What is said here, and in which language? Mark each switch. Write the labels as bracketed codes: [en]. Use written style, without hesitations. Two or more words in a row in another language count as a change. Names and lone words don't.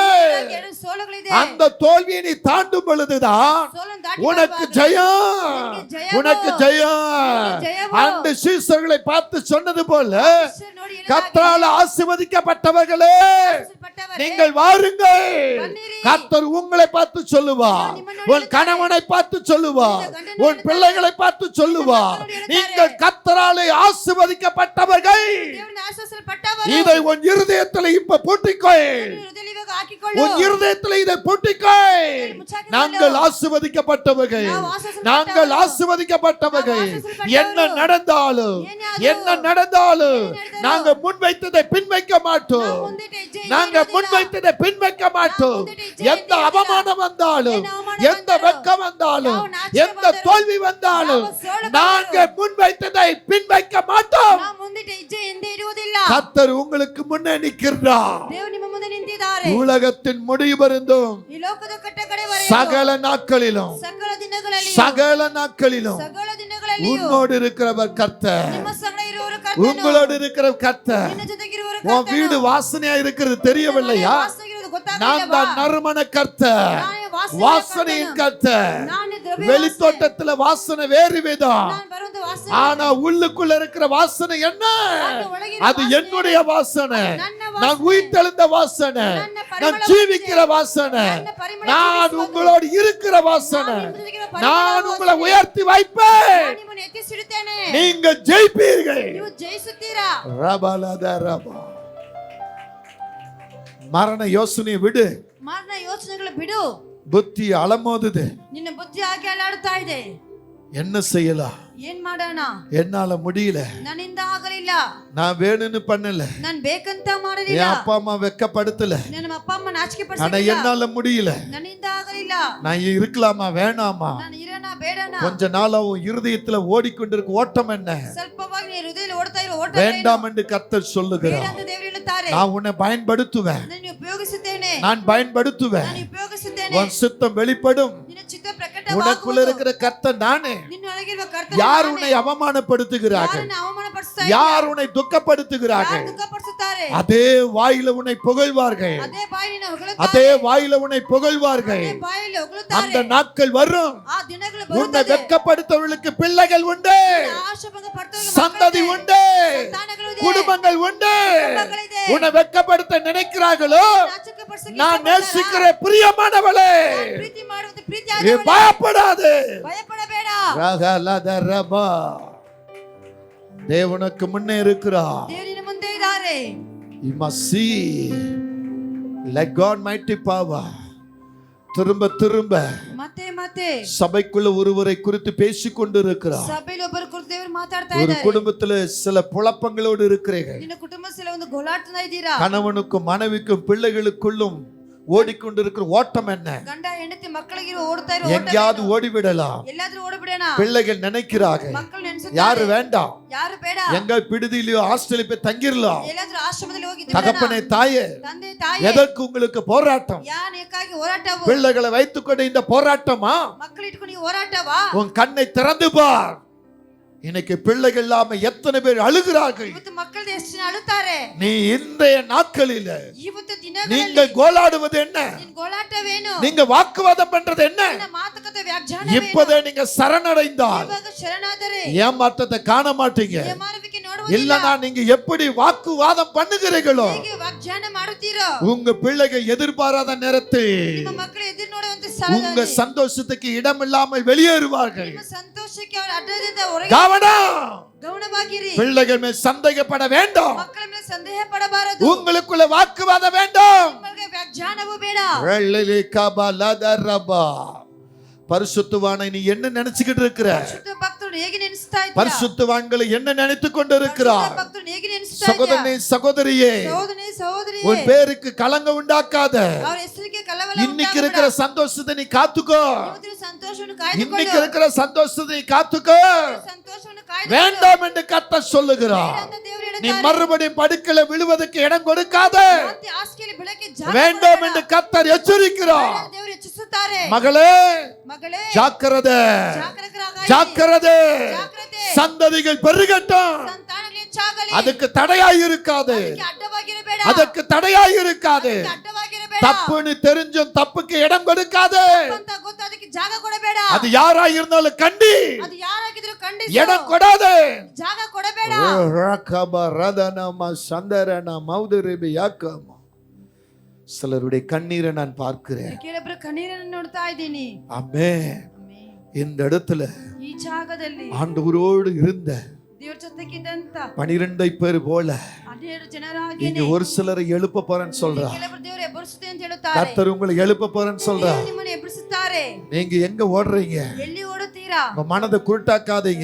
[kn] ಎರಡು ಸೋಲುಗಳಿದೆ [ta] அந்த தோல்வியை நீ தாண்டும் பொழுதுதான் [kn] ಸೋಲನ್ನು ದಾಟಿ [ta] உனக்கு [kn] ಬರುವಾಗ [ta] ஜெயம், ஜெயம். உனக்கு ஜெயம். ஜெயம். அந்த சீசர்களை பார்த்து சொன்னது போல, [kn] ಕರ್ತರು ನೋಡಿ ಹೇಳಿದ [ta] கர்த்தரால் ஆசீர்வதிக்கப்பட்டவர்களே [kn] ಪಟ್ಟವರೇ, [ta] நீங்கள் வாருங்கள். [kn] ಬನ್ನಿರಿ. [ta] கர்த்தர் உங்களை பார்த்து சொல்லுவார், உன் கணவனை பார்த்து சொல்லுவார், உன் பிள்ளைகளை பார்த்து சொல்லுவார், நீங்கள் கர்த்தராலே ஆசீர்வதிக்கப்பட்டவர்கள். [kn] ದೇವರನ್ನ ಆಶೀರ್ವದಿಸಲ್ಪಟ್ಟವರು [ta] இதை உன் இருதயத்தில் இப்ப பூட்டிக்கொள், [kn] ಹೃದಯದಲ್ಲಿ ಇವಾಗ ಹಾಕಿಕೊಳ್ಳು [ta] உன் இருதயத்தில் இதை பூட்டிக்கொள். நாங்கள் ஆசீர்வதிக்கப்பட்டவர்கள், நாங்கள் ஆசீர்வதிக்கப்பட்டவர்கள். என்ன நடந்தாலும் என்ன நடந்தாலும் நாங்க முன்வைத்ததை பின்வைக்க மாட்டோம், [kn] ಮುಂದಿಟ್ಟು ಹೆಜ್ಜೆ [ta] நாங்க முன்வைத்ததை பின்வைக்க மாட்டோம். எந்த அவமானம் வந்தாலும், எந்த வெட்கம் வந்தாலும், எந்த தோல்வி வந்தாலும் நாங்க முன்வைத்ததை பின்வைக்க மாட்டோம். [kn] ನಾವು ಮುಂದಿಟ್ಟು ಹೆಜ್ಜೆ ಹಿಂದೆ ಇಡುವುದಿಲ್ಲ [ta] கர்த்தர் உங்களுக்கு முன்னே நிற்கிறார். [kn] ದೇವರು ನಿಮ್ಮ ಮುಂದೆ ನಿಂತಿದ್ದಾರೆ [ta] உலகத்தின் முடிவருந்தும் [kn] ಈ ಲೋಕದ ಕಟ್ಟ ಕಡೆವರೆಗೂ [ta] சகல நாட்களிலும் [kn] ಸಕಲ ದಿನಗಳಲ್ಲಿ [ta] சகல நாட்களிலும் [kn] ಸಕಲ ದಿನಗಳಲ್ಲಿಯೂ [ta] உன்னோடு இருக்கிறவர் கர்த்தர், [kn] ನಿಮ್ಮ ಸಂಗಡ ಇರುವವರು ಕರ್ತನು [ta] உங்களோடு இருக்கிற கர்த்தர். [kn] ನಿನ್ನ ಜೊತೆಗಿರುವವರು [ta] உன் வீடு வாசனையா இருக்கிறது தெரியவில்லையா? [kn] ವಾಸನೆಗಿರುವುದು [ta] நான் [kn] ಗೊತ್ತಾಗಲಿಲ್ಲವಾ [ta] தான் நறுமண கர்த்தர், [kn] ನಾನೇ ವಾಸನೆಯ [ta] வாசனையின் கர்த்தர். [kn] ನಾನೇ ದ್ರವ್ಯ [ta] வெளித்தோட்டத்துல வாசனை வேறு விதம், [kn] ನಾನು ಬರುವುದು ವಾಸನೆ [ta] ஆனா உள்ளுக்குள்ள இருக்கிற வாசனை என்ன? அது என்னுடைய வாசனை, நான் உயிர்த்தெழுந்த வாசனை, நான் ஜீவிக்கிற வாசனை, நான் உங்களோடு இருக்கிற வாசனை. நான் உங்களை உயர்த்தி வைப்பேன், [kn] ನಾನು ನಿಮ್ಮನ್ನು ಎತ್ತಿಸಿಡುತ್ತೇನೆ [ta] நீங்கள் ஜெயிப்பீர்கள். [kn] ನೀವು ಜಯಿಸುತ್ತೀರಾ ரபலத ரபா. [ta] மரண யோசனையை விடு, [kn] ಮರಣ ಯೋಚನೆಗಳು ಬಿಡು [ta] புத்தி அலமோதுது. [kn] ನಿನ್ನ ಬುದ್ಧಿ ಹಾಗೆ ಅಲ್ಲಾಡುತ್ತಾ ಇದೆ [ta] என்ன செய்யலாம்? [kn] ಏನ್ ಮಾಡೋಣ [ta] என்னால முடியல, [kn] ನನ್ನಿಂದ ಆಗಲಿಲ್ಲ [ta] நான் வேணும்னு பண்ணல, [kn] ನಾನ್ ಬೇಕಂತ [ta] என் [kn] ಮಾಡಲಿಲ್ಲ [ta] அப்பா அம்மா வெக்கப்படுத்தல, [kn] ನನ್ನ ಅಪ್ಪ ಅಮ್ಮ ನಾಚಿಕೆ [ta] ஆனா [kn] ಪಡಿಸಲಿಲ್ಲ [ta] என்னால முடியல. [kn] ನನ್ನಿಂದ ಆಗಲಿಲ್ಲ [ta] நான் இருக்கலாமா வேணாமா? [kn] ನಾನು ಇರೋಣ ಬೇಡಣ [ta] கொஞ்ச நாளா உன் இருதயத்துல ஓடிக்கொண்டிருக்க ஓட்டம் என்ன? [kn] ಸ್ವಲ್ಪವಾಗಿ ನೀ ಹೃದಯದಲ್ಲಿ ಓಡ್ತಾ ಇರೋ ಓಟ [ta] வேண்டாம் என்று கர்த்தர் [kn] ಬೇಡ [ta] சொல்லுகிறார். [kn] ಅಂತ ದೇವರು ಹೇಳುತ್ತಾರೆ [ta] நான் உன்னை பயன்படுத்துவேன், [kn] ನಾನು ಉಪಯೋಗಿಸುತ್ತೇನೆ [ta] நான் பயன்படுத்துவேன். [kn] ನಾನು ಉಪಯೋಗಿಸುತ್ತೇನೆ [ta] உன் சித்தம் வெளிப்படும். [kn] ನಿನ್ನ ಚಿತ್ತ [ta] உனக்குள்ள [kn] ಪ್ರಕಟವಾಗುವುದು [ta] இருக்கிற கர்த்தர் நானே. [kn] ನಿನ್ನೊಳಗಿರುವ ಕರ್ತನ [ta] யார் உன்னை அவமானப்படுத்துகிறார்கள்? [kn] ಯಾರನ್ನ ಅವಮಾನಪಡಿಸ್ತಾ [ta] யார் உன்னை துக்கப்படுத்துகிறார்கள்? [kn] ಯಾರು ದುಃಖಪಡಿಸುತ್ತಾರೆ [ta] அதே வாயில உன்னை புகழ்வார்கள், [kn] ಅದೇ ಬಾಯಿನ ಹೊಗಳುತ್ತಾರೆ [ta] அதே வாயில உன்னை புகழ்வார்கள். [kn] ಅದೇ ಬಾಯಲ್ಲಿ ಹೊಗಳುತ್ತಾರೆ [ta] அந்த நாட்கள் வரும், [kn] ಆ ದಿನಗಳು [ta] உன்னை [kn] ಬರುತ್ತದೆ [ta] வெட்கப்படுத்தவர்களுக்கு பிள்ளைகள் உண்டு, [kn] ಆಶಾಭಂಗ ಪಡ್ತವರಿಗೆ [ta] சந்ததி [kn] ಮಕ್ಕಳಿದೆ, [ta] உண்டு, [kn] ಸಂತಾನಗಳು ಇದೆ, [ta] குடும்பங்கள் உண்டு. [kn] ಕುಟುಂಬಗಳಿದೆ. [ta] உன்னை வெட்கப்படுத்த நினைக்கிறார்களோ, [kn] ನಾಚಿಕೆಪಡಿಸಕ್ಕೆ [ta] நான் [kn] ಇಷ್ಟಪಡ್ತಾರಾ? [ta] நேசிக்கிற பிரியமானவளே, [kn] ನಾನು ಪ್ರೀತಿ ಮಾಡುವಂತ ಪ್ರೀತಿ [ta] நீ [kn] ಆದವಳೇ, [ta] பயப்படாதே. [kn] ಭಯಪಡಬೇಡ [ta] ரகலதரபா. தேவனுக்கு முன்னே இருக்கிறார். [kn] ದೇವರಿನ ಮುಂದೆ ಇದ್ದಾರೆ [en] You must see like God mighty power. [ta] திரும்ப திரும்ப [kn] ಮತ್ತೆ ಮತ್ತೆ [ta] சபைக்குள்ள ஒருவரை குறித்து பேசிக் கொண்டிருக்கிறார். [kn] ಸಭೆಯಲ್ಲಿ ಒಬ್ಬರ ಕುರಿತು ದೇವರು ಮಾತಾಡ್ತಾ [ta] ஒரு [kn] ಇದ್ದಾರೆ [ta] குடும்பத்துல சில குழப்பங்களோடு இருக்கிறீர்கள். [kn] ನಿನ್ನ ಕುಟುಂಬದಲ್ಲಿ ಒಂದು ಗೋಳಾಡ್ತಾ ಇದ್ದೀರಾ [ta] கணவனுக்கும் மனைவிக்கும் பிள்ளைகளுக்குள்ளும் ஓடிக்கொண்டிருக்கிற ஓட்டம் என்ன? [kn] ಗಂಡ ಹೆಂಡತಿ ಮಕ್ಕಳಿಗೆ ಓಡ್ತಾ ಇರೋ ಓಟ [ta] எங்கேயாவது ஓடிவிடலாம். [kn] ಎಲ್ಲಾದ್ರೂ ಓಡಬಿಡೋಣ. [ta] பிள்ளைகள் நினைக்கிறாங்க [kn] ಮಕ್ಕಳು ನೆನೆಸುತ್ತಾರೆ [ta] யாரு வேண்டாம், [kn] ಯಾರು ಬೇಡ, [ta] எங்க விடுதியிலயோ ஹாஸ்டல்ல போய் தங்கிரலாம். [kn] ಎಲ್ಲಾದ್ರೂ ಆಶ್ರಮದಲ್ಲಿ ಹೋಗಿ [ta] தகப்பனே தாயே, [kn] ತಂದೆ ತಾಯಿ [ta] எதற்கு உங்களுக்கு போராட்டம்? [kn] ಯಾನಕ್ಕಾಗಿ ಹೋರಾಟವು? [ta] பிள்ளைகளை வைத்துக்கொண்டு இந்த போராட்டமா? [kn] ಮಕ್ಕಳು ಇಟ್ಕೊಂಡು ಈ ಹೋರಾಟವಾ? [ta] உன் கண்ணை திறந்து பார். இன்னைக்கு பிள்ளைகள் இல்லாம எத்தனை பேர் அழுகிறார்கள். [kn] ಇವತ್ತು ಮಕ್ಕಳು ಎಷ್ಟು ಜನ ಅಳುತ್ತಾರೆ. [ta] நீ இன்றைய நாட்களில [kn] ಇವತ್ತು ದಿನಗಳಲ್ಲಿ [ta] நீங்க கோலாடுவது என்ன? [kn] ನಿನ್ನ ಗೋಳಾಟವೇನು? [ta] நீங்க வாக்குவாதம் பண்றது என்ன? [kn] ನಿನ್ನ ಮಾತುಕತೆ ವ್ಯಾಖ್ಯಾನವೇನು? [ta] இப்போதே நீங்க சரணடைந்தால் [kn] ಇವಾಗ ಶರಣಾದರೆ [ta] ஏமாற்றத்தை காண மாட்டீங்க. [kn] ಏಮಾರುವಿಕೆ ನೋಡುವುದಿಲ್ಲ. [ta] இல்லனா நீங்க எப்படி வாக்குவாதம் பண்ணுகிறீர்களோ [kn] ಹೇಗೆ ವ್ಯಾಖ್ಯಾನ ಮಾಡುತ್ತೀರೋ [ta] உங்க பிள்ளைகள் எதிர்பாராத நேரத்தில் [kn] ನಿಮ್ಮ ಮಕ್ಕಳು ಎದುರು ನೋಡುವಂತ [ta] உங்க [kn] ಸ್ಥಳದಲ್ಲಿ [ta] சந்தோஷத்துக்கு இடமில்லாமல் வெளியேறுவார்கள். [kn] ನಿಮ್ಮ ಸಂತೋಷಕ್ಕೆ ಅವರು ಅಡ್ಡದಿಂದ ಹೊರಗೆ [ta] கவனம். [kn] ಗಮನವಾಗಿರಿ. [ta] பிள்ளைகள் மேல் சந்தேகப்பட வேண்டாம். [kn] ಮಕ್ಕಳ ಮೇಲೆ ಸಂದೇಹ ಪಡಬಾರದು. [ta] உங்களுக்குள்ள வாக்குவாதம் வேண்டாம். [kn] ನಿಮಗೆ ವ್ಯಾಖ್ಯಾನವೂ ಬೇಡ. வெள்ளலி கபலதரபா. [ta] பரிசுத்தவானை நீ என்ன நினைச்சுக்கிட்டு இருக்கிற? [kn] ಶುದ್ಧ ಭಕ್ತರು ಹೇಗೆ ನೆನೆಸ್ತಾ ಇದ್ದೀರಾ? [ta] பரிசுத்தவான்களை என்ன நினைத்துக் கொண்டிருக்கிறார்? [kn] ಭಕ್ತರು ಹೇಗೆ ನೆನೆಸ್ತಾ [ta] சகோதரனே [kn] ಇದ್ದೀರಾ? [ta] சகோதரியே, [kn] ಸಹೋದರನೇ ಸಹೋದರಿಯೇ, [ta] உன் பேருக்கு கலங்கம் உண்டாக்காத. [kn] ಅವರ ಹೆಸರಿಗೆ ಕಲವಲ [ta] இன்னைக்கு இருக்கிற சந்தோஷத்தை நீ காத்துக்கோ. [kn] ಇವತ್ತಿನ ಸಂತೋಷವನ್ನು [ta] இன்னைக்கு [kn] ಕಾಯ್ದುಕೊಳ್ಳು. [ta] இருக்கிற சந்தோஷத்தை நீ காத்துக்கோ. [kn] ಸಂತೋಷವನ್ನು ಕಾಯ್ದುಕೊಳ್ಳು. [ta] வேண்டாம் என்று கர்த்தர் சொல்லுகிறார். [kn] ಅಂತ ದೇವರು [ta] நீ [kn] ಹೇಳಿದ್ದಾರೆ. [ta] மறுபடியும் படுக்கல விழுவதற்கு இடம் கொடுக்காத. [kn] ಮತ್ತೆ ಹಾಸಿಗೆಯಲ್ಲಿ ಬೆಳಗ್ಗೆ ಜಾಗ [ta] வேண்டாம் [kn] ಕೊಡಬೇಡ. [ta] என்று கர்த்தர் எச்சரிக்கிறார். [kn] ದೇವರು ಎಚ್ಚರಿಸುತ್ತಾರೆ. [ta] மகளே, [kn] ಮಗಳೇ [ta] ஜாக்கிரதை, [kn] ಜಾಗರೂಕರಾಗಿ. [ta] ஜாக்கிரதை. [kn] ಜಾಗ್ರತೆ. [ta] சந்ததிகள் பெருகட்டும். [kn] ಸಂತಾನಗಳು ಹೆಚ್ಚಾಗಲಿ. [ta] அதுக்கு தடையாய் இருக்காது. [kn] ಅದಕ್ಕೆ ಅಡ್ಡವಾಗಿರಬೇಡ. [ta] அதுக்கு தடையாய் இருக்காது. [kn] ಅದಕ್ಕೆ ಅಡ್ಡವಾಗಿರಬೇಡ. [ta] தப்புன்னு தெரிஞ்சும் தப்புக்கு இடம் கொடுக்காது. [kn] ಅಂತ ಗೊತ್ತು ಅದಕ್ಕೆ ಜಾಗ ಕೊಡಬೇಡ. [ta] அது யாராய் இருந்தாலும் கண்டி [kn] ಅದು ಯಾರಾಗಿದ್ರು ಖಂಡಿಸು. [ta] இடம் கொடாது. [kn] ಜಾಗ ಕೊಡಬೇಡ. [ta] சிலருடைய கண்ணீரை நான் பார்க்கிறேன். [kn] ಕೆಲವೊಬ್ಬರ ಕಣ್ಣೀರನ್ನು ನೋಡ್ತಾ ಇದ್ದೀನಿ. [ta] ஆமென். இந்த இடத்துல [kn] ಈ ಜಾಗದಲ್ಲಿ [ta] ஆண்டவரோடு இருந்த [kn] ದೇವರ ಜೊತೆಗಿದ್ದಂತ [ta] 12 பேர் போல [kn] 12 ಜನರಾಗಿ [ta] இங்க ஒரு சிலரை எழுப்ப போறேன்னு சொல்றா. [kn] ಕೆಲವರು ದೇವರು ಎಬ್ಬರಿಸುತ್ತೆ ಅಂತ ಹೇಳುತ್ತಾರೆ. [ta] கர்த்தர் உங்களை எழுப்ப போறேன்னு சொல்றா. [kn] ದೇವರು ನಿಮ್ಮನ್ನು ಎಬ್ಬರಿಸುತ್ತಾರೆ. [ta] நீங்க எங்க ஓடுறீங்க? [kn] ಎಲ್ಲಿ ಓಡುತ್ತೀರಾ? [ta] உங்க மனதை குருட்டாக்காதீங்க.